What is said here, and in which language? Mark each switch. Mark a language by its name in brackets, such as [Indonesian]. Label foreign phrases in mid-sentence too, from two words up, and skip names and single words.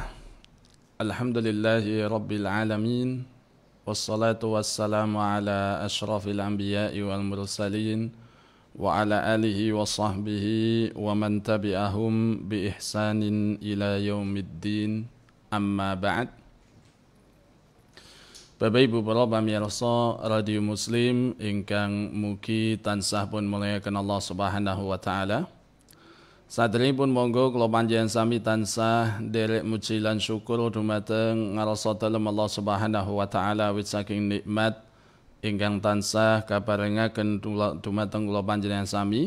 [Arabic] الحمد لله رب العالمين. والصلاة والسلام على أشرف الأنبياء والمرسلين وعلى آله وصحبه ومن تبعهم بإحسان إلى يوم الدين. أما بعد. [Javanese] Bapak Ibu para pamirsa Radio Muslim ingkang mugi tansah pun muliakan [Arabic] الله سبحانه وتعالى. [Javanese] Sadèrèngipun monggo kula panjenengan sami tansah nderek muji lan syukur dumateng ngarsa dalem [Arabic] الله سبحانه وتعالى [Javanese] wit saking nikmat ingkang tansah kaparengaken dumateng kula panjenengan sami.